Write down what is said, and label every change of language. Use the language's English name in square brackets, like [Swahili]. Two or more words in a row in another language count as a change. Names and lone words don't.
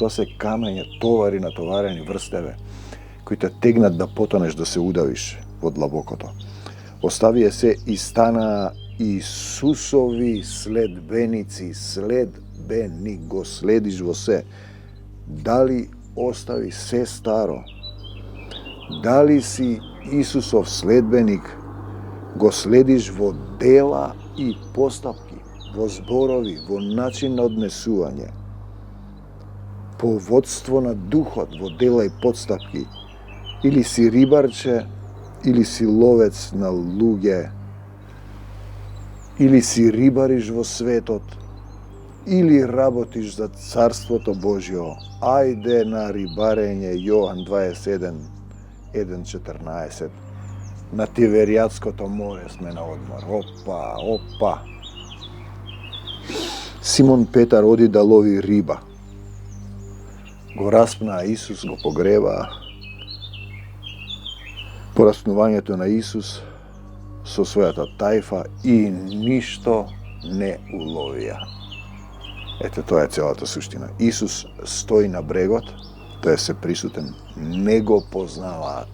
[Macedonian] Тоа се камења, товари натоварени врз тебе, кои те тегнат да потонеш, да се удавиш во длабокото. Оставија се и стана Исусови следбеници. Следбеник, го следиш во се. Дали остави се старо? Дали си Исусов следбеник, го следиш во дела и поставки, во зборови, во начин на однесување, по водство на духот, во дела и подставки, или си рибарче, или си ловец на луѓе, или си рибариш во светот, или работиш за царството Божјо. Ајде на рибарење, Јохан 27, 1.14. На Тиберијадското море сме на одмор. Opa. Симон Петар оди да лови риба. Го распна Исус, го погреба. По распнувањето на Исус со својата тајфа и ништо не уловија. Ете, тоа е целата суштина. Исус стои на брегот, тој е се присутен, не го познаваат.